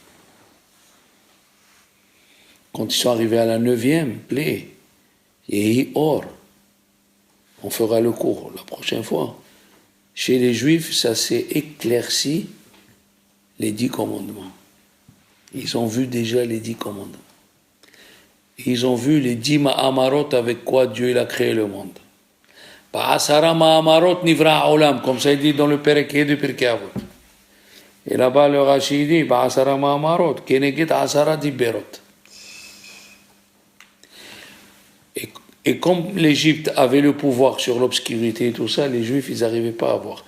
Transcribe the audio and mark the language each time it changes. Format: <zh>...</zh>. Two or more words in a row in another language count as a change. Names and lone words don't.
<fr>Quand ils sont arrivés à la 9e plaie,</fr> <he>יהי אור,</he> <fr>on fera le cours la prochaine fois. Chez les Juifs, ça s'est éclairci, les 10 commandements. Ils ont vu déjà les 10 commandements. Ils ont vu les 10 Ma'amarot avec quoi Dieu il a créé le monde.</fr> <he>בעשרה מאמרות נברא עולם,</he> <fr>comme ça il dit dans le Perek de Pirkei Avot. Et là-bas le Rashi dit</fr> <he>בעשרה מאמרות, כנגד עשרה דיברות.</he> <fr>Et comme l'Égypte avait le pouvoir sur l'obscurité et tout ça, les Juifs, ils n'arrivaient pas à voir.</fr>